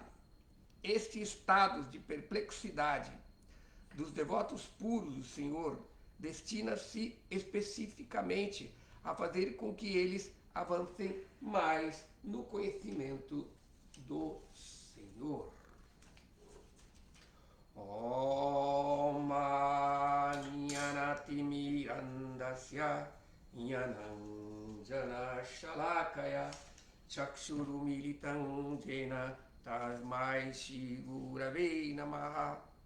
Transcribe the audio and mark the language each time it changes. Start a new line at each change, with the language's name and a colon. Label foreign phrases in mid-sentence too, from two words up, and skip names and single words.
Portuguese: Estes estados de perplexidade dos devotos puros do Senhor destina-se especificamente a fazer com que eles avancem mais no conhecimento do Senhor.
Sanskrit: Om Jnanatimirandasya Jnananjana Shalakaya Chakshurumilitam Jena Tasmai Shri Gurave Namaha.